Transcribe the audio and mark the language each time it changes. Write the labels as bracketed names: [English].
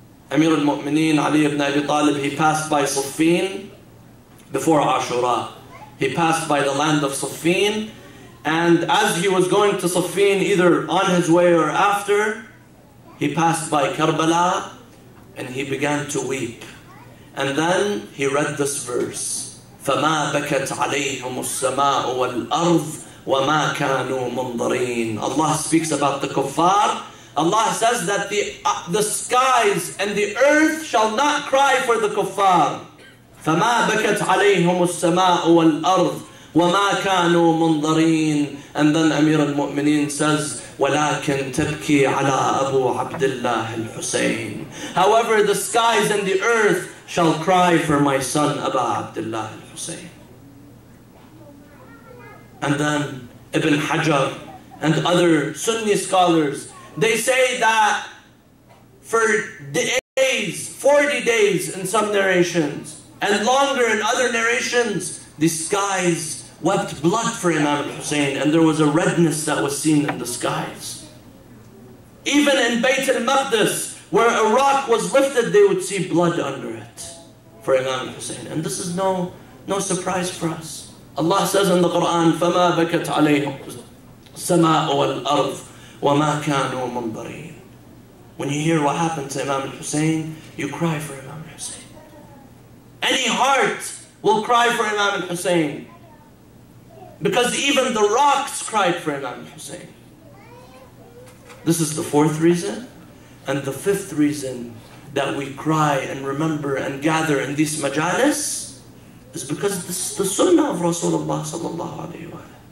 [English] Amir al-Mu'mineen Ali ibn Abi Talib, he passed by Siffin before Ashura. He passed by the land of Siffin, and as he was going to Siffin, either on his way or after, he passed by Karbala and he began to weep. And then he read this verse, [Arabic] فَمَا بَكَتْ عَلَيْهِمُ السَّمَاءُ وَالْأَرْضُ وَمَا كَانُوا مُنظَرِينَ. [English] Allah speaks about the kuffar. Allah says that the skies and the earth shall not cry for the kuffar. [Arabic] فَمَا بَكَتْ عَلَيْهِمُ السَّمَاءُ وَالْأَرْضُ وَمَا كَانُوا مُنظَرِينَ. [English] And then Amir al-Mu'mineen says, [Arabic] وَلَكِنْ تَبْكِي عَلَىٰ أَبُو عَبْدِ اللَّهِ الْحُسَيْنِ. [English] However, the skies and the earth shall cry for my son Abu Abdullah al-Husayn. And then Ibn Hajar and other Sunni scholars, they say that for days, 40 days in some narrations, and longer in other narrations, the skies wept blood for Imam al-Husayn, and there was a redness that was seen in the skies. Even in Bayt al-Maqdis, where a rock was lifted, they would see blood under it for Imam al-Husayn. And this is no surprise for us. Allah says in the Quran, [Arabic] فَمَا بَكَتْ عَلَيْهِمْ السَّمَاءُ وَالْأَرْضُ وَمَا كَانُوا مُنظَرِينَ. [English] When you hear what happened to Imam al-Husayn, you cry for Imam al-Husayn. Any heart will cry for Imam al-Husayn, because even the rocks cried for Imam al-Husayn. This is the fourth reason. And the fifth reason that we cry and remember and gather in these majalis is because this is the sunnah of Rasulullah sallallahu alayhi wa sallam.